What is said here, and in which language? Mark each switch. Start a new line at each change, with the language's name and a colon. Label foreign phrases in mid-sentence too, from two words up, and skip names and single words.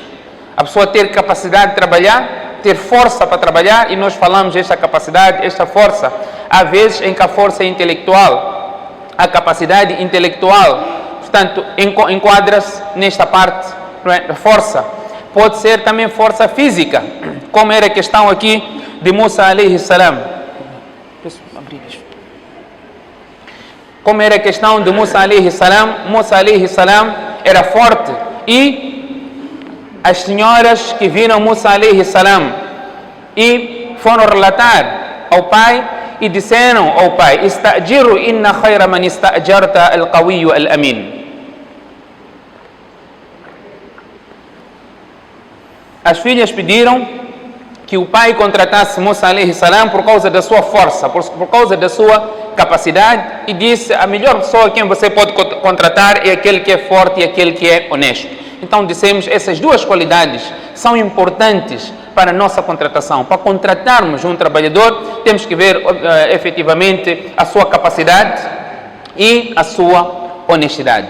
Portuguese: A pessoa ter capacidade de trabalhar, ter força para trabalhar, e nós falamos esta capacidade, esta força, há vezes em que a força é intelectual, a capacidade intelectual, portanto, enquadra-se nesta parte, não é? Força. Pode ser também força física, como era a questão aqui de Musa
Arabic: عليه السلام.
Portuguese: Como era a questão de Musa
Arabic: عليه السلام
Portuguese: era forte, e as senhoras que viram Musa
Arabic: عليه السلام
Portuguese: e foram relatar ao pai e disseram ao pai:
Arabic: "استأجره إن خير من استأجرت القوي الأمين".
Portuguese: As filhas pediram que o pai contratasse Musa
Arabic: عليه السلام
Portuguese: por causa da sua força, por causa da sua capacidade, e disse: a melhor pessoa quem você pode contratar é aquele que é forte e aquele que é honesto. Então dissemos, essas duas qualidades são importantes para a nossa contratação. Para contratarmos um trabalhador, temos que ver efetivamente a sua capacidade e a sua honestidade.